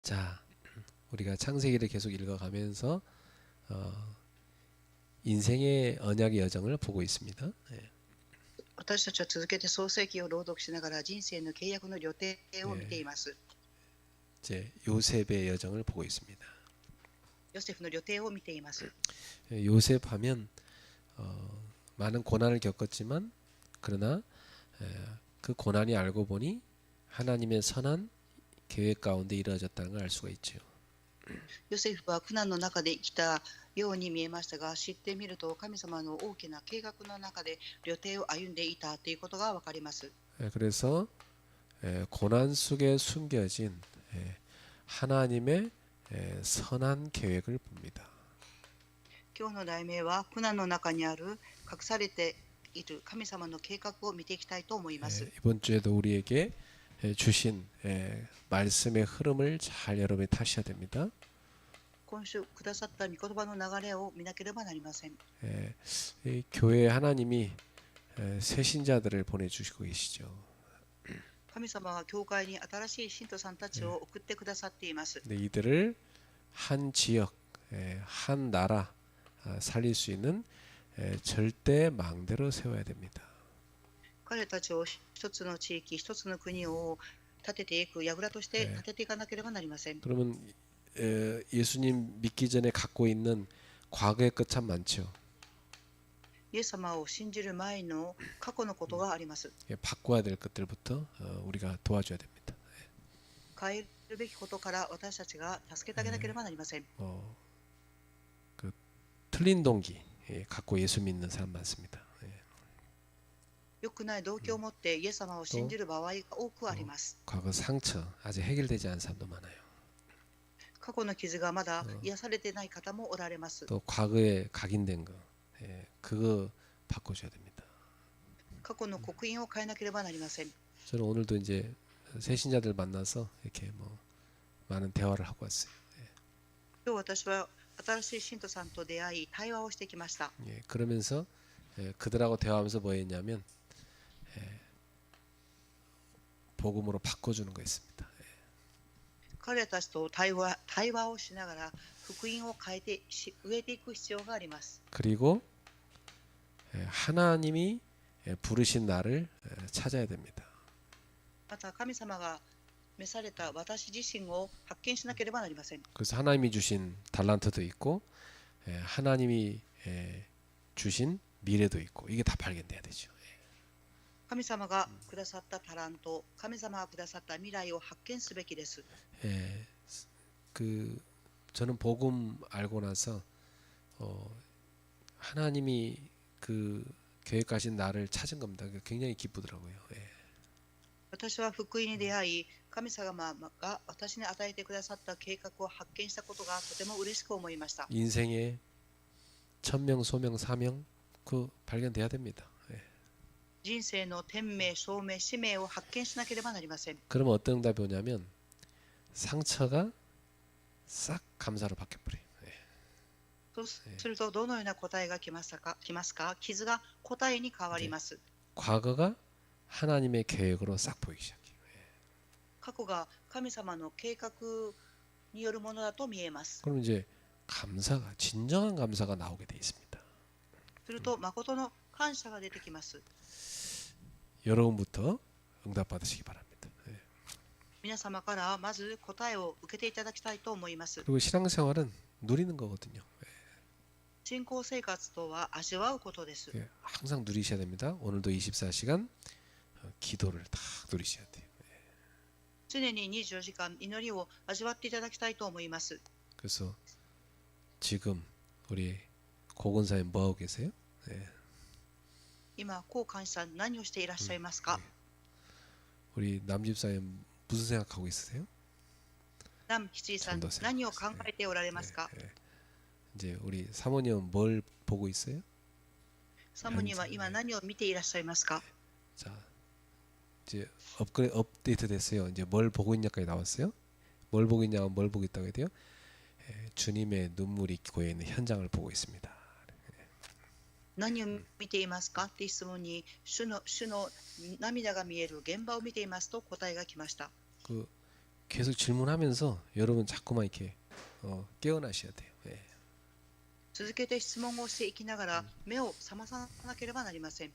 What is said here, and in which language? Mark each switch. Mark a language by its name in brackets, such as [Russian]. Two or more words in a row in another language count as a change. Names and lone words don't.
[Korean] 자, 우리가 창세기를 계속 읽어가면서 인생의 언약의 여정을 보고 있습니다. [Japanese] 私たちは続けて創世記を朗読しながら人生の契約の予定を見ています。 [Korean] 이제 요셉의 여정을 보고 있습니다. [Japanese] ヨセフの予定を見ています。 [Korean] 요셉하면 많은 고난을 겪었지만 그러나 그 고난이 알고 보니 하나님의 선한 계획 가운데 이루어졌다는 걸 알 수가 있죠. [Japanese] ヨセフは苦難の中で生きたように見えましたが、知ってみると神様の大きな計画の中で予定を歩んでいたということがわかります。 [Korean] 그래서 고난 속에 숨겨진 하나님의 선한 계획을 봅니다. [Japanese] 今日の題名は苦難の中にある隠されている神様の計画を見ていきたいと思います。 [Korean] 이번 주에도 우리에게 주신 말씀의 흐름을 잘 여러분이 타셔야 됩니다. [Japanese] 今週くださった御言葉の流れを見なければなりません。 [Korean] 이 교회에 하나님이 새신자들을 보내주시고 계시죠. [Japanese] 神様は教会に新しい信徒さんたちを送ってくださっています。 [Korean] 근데 이들을 한 지역, 한 나라 살릴 수 있는 절대 망대로 세워야 됩니다. [Japanese] 彼たちを一つの地域、一つの国を立てていく櫓として立てていかなければなりません。 [Korean] 그러면 예수님 믿기 전에 갖고 있는 과거의 것 참 많죠. [Japanese] イエス様を信じる前の過去のことがあります。 [Korean] 바꿔야 될 것들부터 우리가 도와줘야 됩니다. [Japanese] 変えるべきことから私たちが助けてあげなければなりません。 [Korean] 그 틀린 동기 갖고 예수 믿는 사람 많습니다. [Japanese] 良くない動機を持ってイエス様を信じる場合が多くあります。 [Korean] 과거 상처 아직 해결되지 않은 사람도 많아요. [Japanese] 過去の傷がまだ癒されてない方もおられます。 [Korean] 또 과거에 각인된 거 그거 바꿔줘야 됩니다. [Japanese] 過去の刻印を変えなければなりません。 [Korean] 저는 오늘도 이제 새신자들 만나서 이렇게 뭐 많은 대화를 하고 왔어요. [Japanese] 今日私は新しい信徒さんと出会い対話をしてきました。 [Korean] 그러면서 그들하고 대화하면서 뭐 했냐면 복음으로 바꿔주는 거 있습니다. [Japanese] 彼たちと対話をしながら福音を変えて植えていく必要があります。 [Korean] 그리고 하나님이 부르신 나를 찾아야 됩니다. [Japanese] また神様が召された私自身を発見しなければなりません。 [Korean] 그래서 하나님이 주신 달란트도 있고 하나님이 주신 미래도 있고 이게 다 발견돼야 되죠. [Japanese] 神様がくださったタラント、神様がくださった未来を発見すべきです。 [Korean] 그 저는 복음 알고 나서 하나님이 그 계획하신 나를 찾은 겁니다. 굉장히 기쁘더라고요. [Japanese] 私は福音に出会い、神様が私に与えてくださった計画を発見したことがとても嬉しく思いました。 [Korean] 인생의 천명, 소명, 사명 그 발견돼야 됩니다. [Japanese] 人生の天命、証明、使命を発見しなければなりません。 [Korean] 그러면 어떤 응답이 오냐면 상처가 싹 감사로 바뀌어버려요. [Japanese] そうするとどのような答えが来ますか？傷が答えに変わります。 [Korean] 과거가 하나님의 계획으로 싹 보이기 시작해요. [Japanese] 過去が神様の計画によるものだと見えます。 [Korean] 그럼 이제 감사가 진정한 감사가 나오게 돼 있습니다. [Japanese] すると誠の感謝が出てきます。 [Korean] 여러분부터 응답 받으시기 바랍니다. [Japanese] 皆様からまず答えを受けていただきたいと思います。 [Korean] 그리고 신앙생활은 누리는 거거든요. [Japanese] 信仰生活とは味わうことです。 [Korean] 항상 누리셔야 됩니다. 오늘도 24시간 기도를 다 누리셔야 돼요. [Japanese] 常に24時間祈りを味わっていただきたいと思います。 [Korean] 그래서 지금 우리 고건사님 뭐 하고 계세요? [Japanese] 今、高監視さん何をしていらっしゃいますか？ [Korean] 우리 남집사님 무슨 생각하고 있으세요? [Japanese] 南七さん何を考えておられますか？ [Korean] 이제 우리 사모님은 뭘 보고 있어요? [Japanese] サモニは今何を見ていらっしゃいますか？ [Korean] 자, 이제 업데이트 됐어요. 이제 뭘 보고 있냐까지 나왔어요. 뭘 보고 있냐면 뭘 보고 있다고 해야 돼요? 주님의 눈물이 고여 있는 현장을 보고 있습니다. [Japanese] 何を見ていますかって質問に主の涙が見える現場を見ていますと答えが来ました。 [Korean] 그 계속 질문하면서 여러분 자꾸만 이렇게 깨어나셔야 돼요. 예. [Japanese] 続けて質問をしていきながら目を覚まさなければなりません。